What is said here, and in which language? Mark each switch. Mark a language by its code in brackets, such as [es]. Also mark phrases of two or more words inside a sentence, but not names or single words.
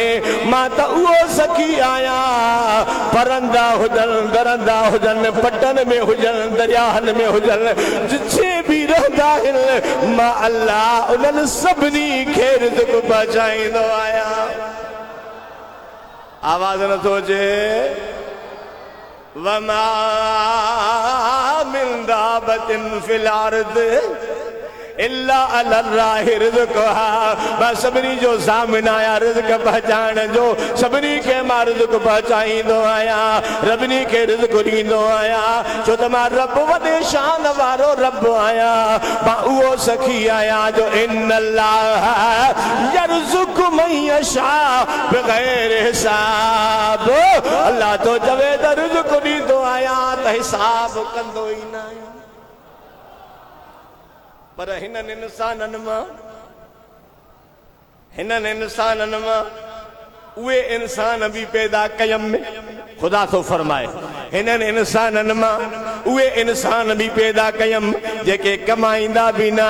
[sd] मां त उहो सखी आहियां, परंदा हुजनि, दरंदा हुजनि, पटनि में हुजनि, दरियाहनि में हुजनि, जिथे बि रहंदा आहिनि मां अल्लाह उन्हनि सभिनी खे रिज़्क़ पहुचाईंदो आहियां। आवाज़ नथो अचे? [ar] وما من دابة في الأرض إلا الله رزقها [sd] मां सभिनी जो ज़ामिन आया रिज़्क़ पहुचाइण जो सभिनी खे मां रिज़्क़ पहुचाईंदो आहियां रबनी खे रिज़्क़ ॾींदो आहियां छो त मां रब वॾे शान वारो रब आहियां मां उहो सखी आहियां जो [ar] إن الله يرزق من يشاء بغير حساب [sd] अल्लाह तो चवे त रिज़्क़ ॾींदो आहियां त हिसाब कंदो ई न आहियां पर हिननि इंसाननि मां उहे इंसान भी पैदा कयम में खुदा तो फरमाए हिननि इंसाननि मां उहे इंसान भी पैदा कयम जेके कमाईंदा भी न